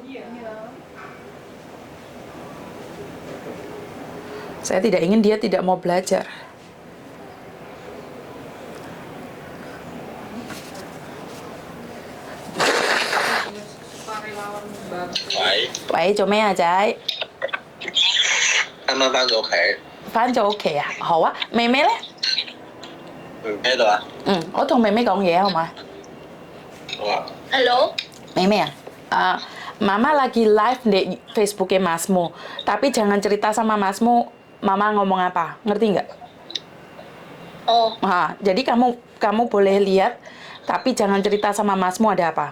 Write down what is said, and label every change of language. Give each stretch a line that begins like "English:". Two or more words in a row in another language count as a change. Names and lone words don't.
Indonesian: Saya tidak ingin dia tidak mau belajar. Sukarelawan banget.
Cantonese: 喂，喂，做咩啊仔？啱啱翻到屋企，翻咗屋企啊？好啊，妹妹呢？唔喺度啊？我同妹妹講嘢好嗎？好啊，
Indonesian: Halo? Meme ya? Mama lagi live di Facebooknya Masmu. Tapi jangan cerita sama Masmu, Mama ngomong apa. Ngerti nggak? Oh, Jadi kamu boleh lihat, tapi jangan cerita sama Masmu ada apa.